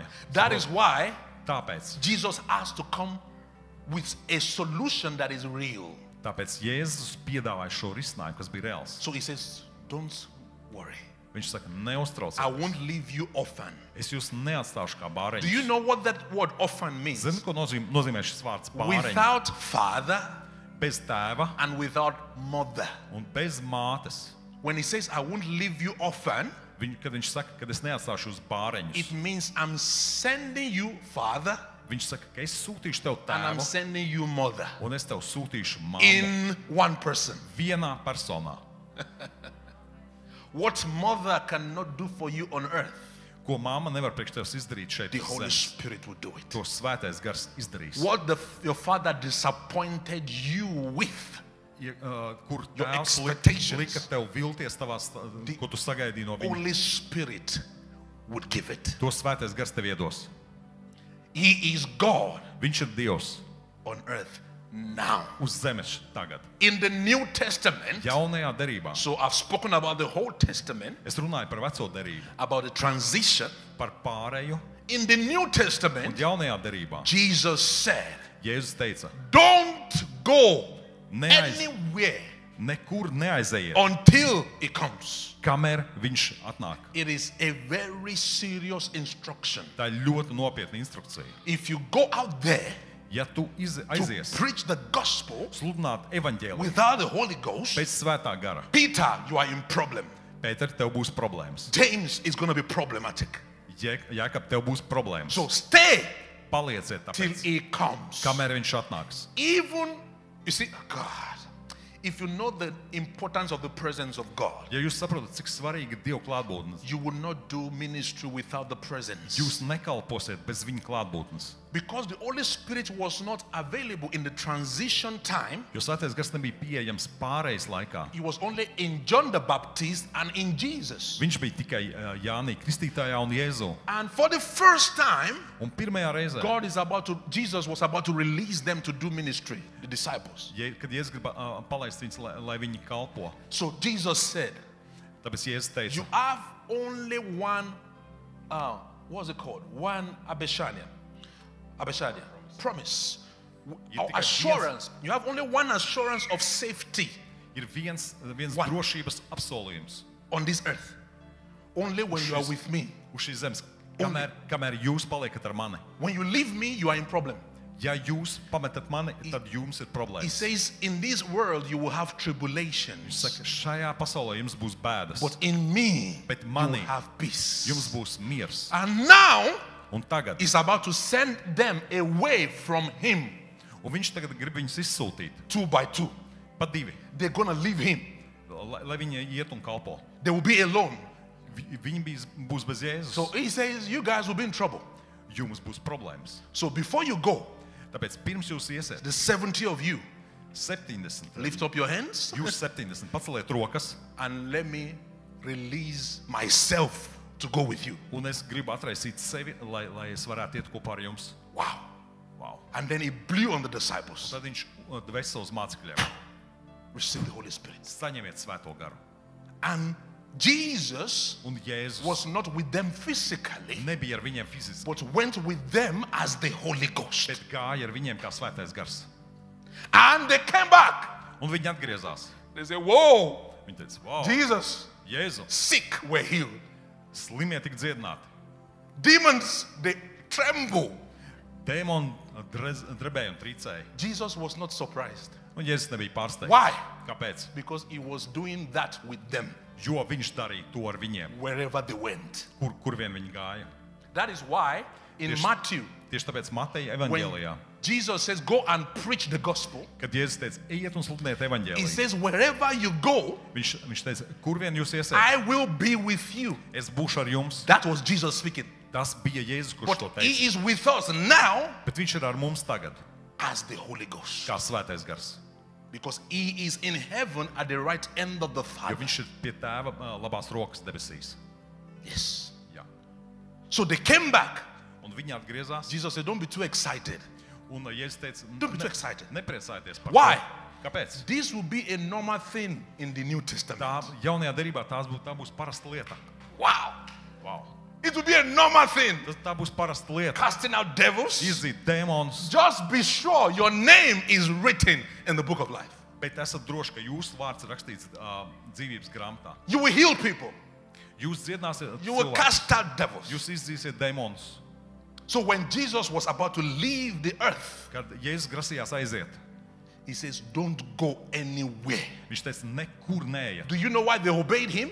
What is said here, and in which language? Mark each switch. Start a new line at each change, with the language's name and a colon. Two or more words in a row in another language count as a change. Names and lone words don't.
English: That is why
Latvian: Tāpēc
English: Jesus has to come with a solution that is real.
Latvian: Jēzus piedāvāja šo risinājumu, kas bija reāls.
English: So he says, don't worry.
Latvian: Viņš saka,
English: I
Latvian: neuztraucieties.
English: won't leave you orphan.
Latvian: Es jūs neatstāšu kā
English: Do you
Latvian: bāreņus.
English: know what that word orphan means?
Latvian: Zini, ko nozīmē šis vārds bāreņi?
English: Without father
Latvian: Bez tēva
English: and without mother.
Latvian: un bez mātes.
English: When he says, I won't leave you orphan,
Latvian: Kad viņš saka, ka es neatstāšu uz bāreņus,
English: it means I'm sending you father
Latvian: viņš saka, ka es sūtīšu tev
English: and I'm
Latvian: tēvu
English: sending you mother
Latvian: un es tev sūtīšu mammu
English: in one person.
Latvian: vienā personā.
English: What mother cannot do for you on earth,
Latvian: Ko mamma nevar priekš tevis izdarīt šeit
English: the
Latvian: uz
English: Holy
Latvian: zemes.
English: Spirit will do it.
Latvian: To svētais gars izdarīs.
English: What your father disappointed you with,
Latvian: Kur
English: Your
Latvian: tēvs
English: expectations.
Latvian: lika tev vilties tavās, ko tu sagaidīji no viņa.
English: Holy Spirit would give it.
Latvian: To svētais gars tev iedos.
English: He is God
Latvian: Viņš ir Dievs
English: on earth now.
Latvian: uz zemes tagad.
English: In the New Testament,
Latvian: Jaunajā derībā.
English: so I've spoken about the whole Testament,
Latvian: Es runāju par veco derību,
English: about the transition.
Latvian: par pāreju.
English: In the New
Latvian: Un
English: Testament,
Latvian: jaunajā derībā
English: Jesus said,
Latvian: Jēzus teica,
English: don't go anywhere
Latvian: nekur neaiziet,
English: until it comes.
Latvian: kamēr viņš atnāk.
English: It is a very serious instruction.
Latvian: Tā ir ļoti nopietna instrukcija.
English: If you go out there
Latvian: Ja tu
English: to
Latvian: aizies
English: preach the gospel
Latvian: sludināt evaņģēliju
English: without the Holy Ghost,
Latvian: pēc svētā gara,
English: Peter, you are in problem.
Latvian: Pēter, tev būs problēmas.
English: James is going to be problematic.
Latvian: Jākap, tev būs problēmas.
English: So stay
Latvian: Palieciet
English: till
Latvian: tāpēc,
English: he comes.
Latvian: kamēr viņš atnāks.
English: Even, you see, God, if you know the importance of the presence of God,
Latvian: Ja jūs saprotat, cik svarīga ir Dieva klātbūtne,
English: you will not do ministry without the presence.
Latvian: jūs nekalposiet bez viņa klātbūtnes.
English: Because the Holy Spirit was not available in the transition time,
Latvian: Jo Svētais Gars nebija pieejams pārejas laikā.
English: he was only in John the Baptist and in Jesus.
Latvian: Viņš bija tikai Jānī Kristītājā un Jēzu.
English: And for the first time,
Latvian: Un pirmajā reizē,
English: Jesus was about to release them to do ministry, the disciples.
Latvian: kad Jēzus grib palaist viņus, lai viņi kalpo,
English: So Jesus said,
Latvian: tāpēc Jēzus
English: you
Latvian: teica,
English: have only one, what's it called? One Abeshania. Promise. You Or think I- assurance. You have only one assurance of safety
Latvian: ir viens
English: One.
Latvian: drošības apsolījums
English: on this earth. Only when you are with me.
Latvian: uz šīs zemes. Kamēr jūs paliekat ar mani.
English: When you leave me, you are in problem.
Latvian: Ja jūs pametat mani, tad jums ir
English: He
Latvian: problēmas.
English: says, in this world you will have tribulations.
Latvian: Saka, šajā pasaulē jums būs bēdas,
English: But in me,
Latvian: Bet
English: you
Latvian: mani
English: will have peace.
Latvian: jums būs miers.
English: And now,
Latvian: Un tagad,
English: he's about to send them away from him,
Latvian: un viņš tagad grib viņus izsūtīt
English: 2 by 2.
Latvian: pa divi,
English: They're going to leave him.
Latvian: lai viņi iet un kalpo.
English: They will be alone.
Latvian: Viņi būs bez Jēzus.
English: So he says, you guys will be in trouble.
Latvian: Jums būs problēmas.
English: So before you go,
Latvian: Tāpēc pirms jūs iesiet,
English: the 70 of you,
Latvian: 70,
English: lift up your hands
Latvian: jūs 70, paceliet rokas,
English: and let me release myself to go with you.
Latvian: un es gribu atraisīt sevi, lai es varētu iet kopā ar jums.
English: Wow.
Latvian: Wow.
English: And then he blew on the disciples.
Latvian: Tad viņš dves savus mācekļiem.
English: Receive the Holy Spirit.
Latvian: Saņemiet svēto garu.
English: And Jesus
Latvian: Un Jēzus
English: was not with them physically,
Latvian: nebija ar viņiem fiziski,
English: but went with them as the Holy Ghost.
Latvian: bet gāja ar viņiem kā svētais gars.
English: And they came back.
Latvian: Un viņi atgriezās.
English: They said, whoa,
Latvian: Viņi teica, wow,
English: Jesus,
Latvian: Jēzu,
English: sick were healed.
Latvian: slimie tik dziedināti.
English: Demons, they tremble.
Latvian: Dēmoni drebēja un trīcēja.
English: Jesus was not surprised.
Latvian: Un Jēzus nebija pārsteigts.
English: Why?
Latvian: Kāpēc?
English: Because he was doing that with them
Latvian: Jo viņš darīja to ar viņiem,
English: wherever they went.
Latvian: kur vien viņi gāja.
English: That is why in Yes. Matthew,
Latvian: Tieši tāpēc Mateja
English: when
Latvian: evaņģēlijā,
English: Jesus says, go and preach the gospel,
Latvian: kad Jēzus teica, ejiet un sludiniet
English: he
Latvian: evaņģēliju,
English: says, wherever you go,
Latvian: viņš teica, kur vien jūs iesiet,
English: I will be with you.
Latvian: es būšu ar jums.
English: That was Jesus speaking.
Latvian: Tas bija Jēzus, kurš to
English: But he
Latvian: teica.
English: is with us now
Latvian: Bet viņš ir ar mums tagad,
English: as the Holy Ghost.
Latvian: kā svētais gars.
English: Because he is in heaven at the right end of the
Latvian: Jo
English: Father.
Latvian: viņš ir pie tēva labās rokas debesīs.
English: Yes.
Latvian: Jā.
English: So they came back.
Latvian: Un viņi atgriezās.
English: Jesus said, don't be too excited.
Latvian: Un Jēzus teica,
English: Don't be too excited.
Latvian: nepriecājieties par
English: Why?
Latvian: to. Kāpēc?
English: This will be a normal thing in the New Testament.
Latvian: Tā jaunajā derībā tā būs parasta lieta.
English: Wow.
Latvian: Wow.
English: It will be a normal thing.
Latvian: Tā būs parasta lieta.
English: Casting out devils.
Latvian: Izzīt dēmonus.
English: Just be sure your name is written in the book of life.
Latvian: Bet esat droši, ka jūsu vārds ir rakstīts dzīvības grāmatā.
English: You will heal people.
Latvian: Jūs dziedināsiet
English: You will
Latvian: cilvēkus.
English: cast out devils.
Latvian: Jūs izdzīsiet dēmonus.
English: So when Jesus was about to leave the earth,
Latvian: Kad Jēzus grasījās aiziet,
English: he says, don't go anywhere.
Latvian: viņš teica, nekur neiet.
English: Do you know why they obeyed him?